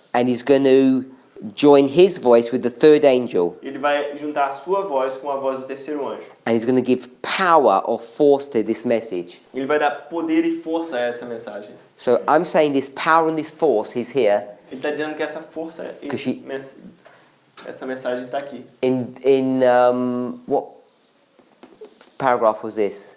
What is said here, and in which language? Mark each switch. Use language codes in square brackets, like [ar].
[en] and he's going to join his voice with the third angel, [pt] Ele vai juntar a sua voz com a voz do terceiro anjo. [en] and he's going to give power or force to this message. [pt] Ele vai dar poder e força a essa mensagem. [en] So I'm saying this power and this force is here [pt] Ele está dizendo que essa força, essa mensagem está aqui. [en] in what paragraph was this?